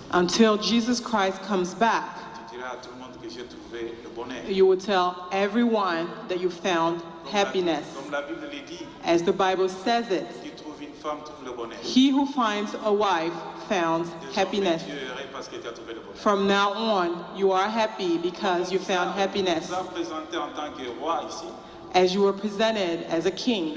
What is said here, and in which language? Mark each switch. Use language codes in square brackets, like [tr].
[en] until Jesus Christ comes back, [fr] tu diras à tout le monde que j'ai trouvé le bonheur. [en] you will tell everyone that you found happiness. [fr] Comme la Bible le dit, [en] As the Bible says it, [fr] qui trouve une femme trouve le bonheur. [en] he who finds a wife found happiness. [fr] Désormais, tu es heureux parce que tu as trouvé le bonheur. [en] From now on, you are happy because you found happiness. [fr] Vous a présenté en tant que roi ici, [en] As you were presented as a king,